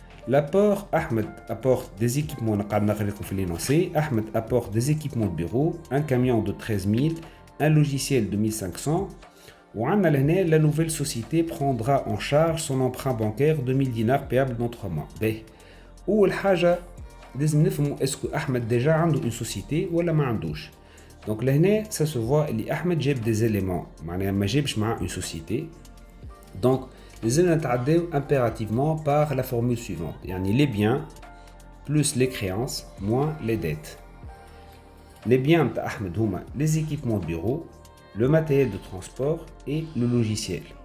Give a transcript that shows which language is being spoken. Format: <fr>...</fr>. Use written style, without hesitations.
<fr>L'apport Ahmed apporte des équipements, Ahmed apporte des équipements de bureau, un camion de 13 000, un logiciel de 1500. La nouvelle société prendra en charge son emprunt bancaire de 1000 dinars payable dans 3 mois.</fr> <ar>أول حاجة لازم نفهموا</ar> <fr>est-ce que Ahmed déjà</fr> <ar>عنده</ar> <fr>une société</fr> <ar>ولا ما عندوش.</ar> <fr>Donc لهنا ça se voit اللي Ahmed جاب des éléments معناها</fr> <ar>ما جابش معاه</ar> <fr>une société. Donc</fr> <ar>لازمنا نتعداو</ar> <fr>impérativement par la formule suivante. يعني les biens plus les créances moins les dettes. Les biens</fr> <ar>نتاع Ahmed هما</ar> <fr>les équipements de bureau, le matériel de transport et le logiciel.</fr>